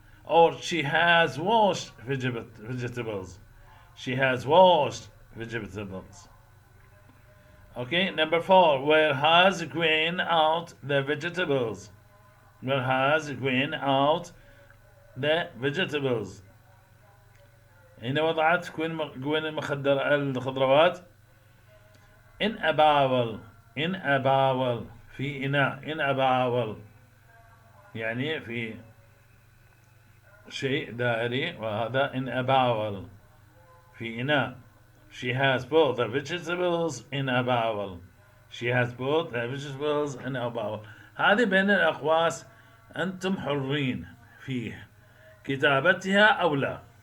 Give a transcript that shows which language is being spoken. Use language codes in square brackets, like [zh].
[en] Or she has washed vegetables. She has washed vegetables. Okay, number 4. Where has Gwen out the vegetables? Where has Gwen out the vegetables? [ar] هنا وضعت كوين الخضروات [en] in a barrel. in a barrel [ar] في إناء. [en] in a barrel [ar] يعني في شيء دائري، وهذا in a barrel في إناء. [en] She has both the vegetables in a barrel. She has both the vegetables in a barrel. [ar] هذه بين الأقواس أنتم حرين فيه كتابتها أو لا.